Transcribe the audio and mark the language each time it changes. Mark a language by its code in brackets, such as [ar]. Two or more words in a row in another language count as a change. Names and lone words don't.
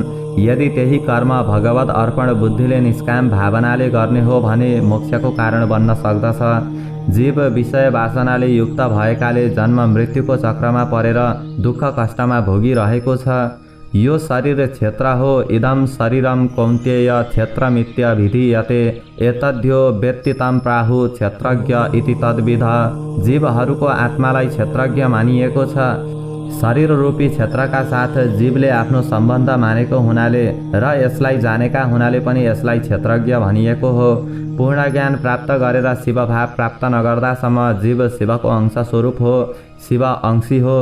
[ne] यदि त्यही कर्म भगवद अर्पण बुद्धिले निष्काम भावनाले गर्ने हो भने मोक्षको कारण बन्न सक्दछ। जीव विषय वासनाले युक्त भएकाले जन्म मृत्युको चक्रमा परेर दुःख कष्टमा भोगिरहेको छ। यो शरीर क्षेत्र हो। [sa] इदं शरीरम कौन्तेय क्षेत्रमित्यभिधीयते एतद्यो वेत्ति तं प्राहु क्षेत्रज्ञ इति तद्विध। [ne] जीवहरूको आत्मालाई क्षेत्रज्ञ मानिएको छ। शरीर रूपी क्षेत्रका साथ जीवले आफ्नो सम्बन्ध मानेको हुनाले र यसलाई जानेका हुनाले पनि यसलाई क्षेत्रज्ञ भनिएको हो। पूर्ण ज्ञान प्राप्त गरेर शिवभाव प्राप्त नगर्दासम्म जीव शिवको अंश स्वरूप हो, शिव अंशी हो।